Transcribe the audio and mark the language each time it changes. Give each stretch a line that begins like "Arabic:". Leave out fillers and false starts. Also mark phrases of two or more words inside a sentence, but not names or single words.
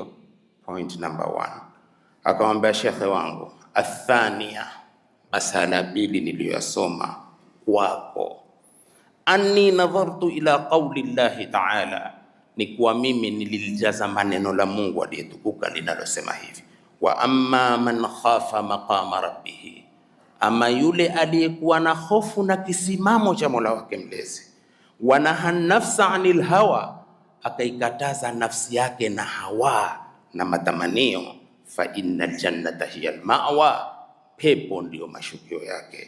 English: Point number 1,
Swahili: akamwambia shekhe wangu, athania, masala pili niliyosoma kwako,
Arabic: anni nadhartu ila qawli llahi
Swahili: ta'ala, ni kuwa mimi nilijaza maneno la Mungu aliyetukuka linalosema hivi,
Arabic: wa amma man khafa maqama rabbih,
Swahili: ama yule aliyekuwa na hofu na kisimamo cha Mola wake mlezi,
Arabic: wa naha nafsa anil hawa,
Swahili: akaikataza nafsi yake na hawa na matamanio,
Arabic: fa innal jannata hiya almawa,
Swahili: pepo ndio mashukio yake.